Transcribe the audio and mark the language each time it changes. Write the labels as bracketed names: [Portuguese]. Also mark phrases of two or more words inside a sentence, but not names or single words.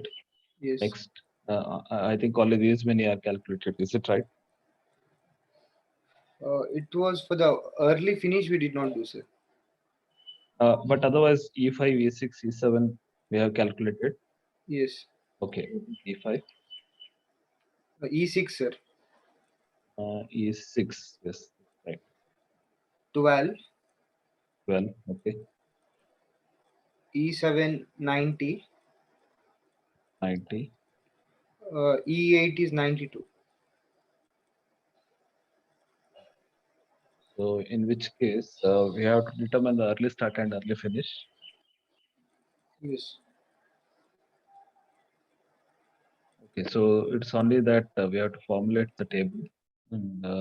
[English] Yes. Next. I think only these many are calculated. Is it right? It was for the early finish we did not do, sir. But otherwise, E5, E6, E7, we have calculated. Yes. Okay. E5, E6, sir. E6. Yes. Right. 12, 12. Okay. E7, 90. 90. E8 is 92. So in which case, we have to determine the early start and early finish. Yes. Okay, so it's only that we have to formulate the table, and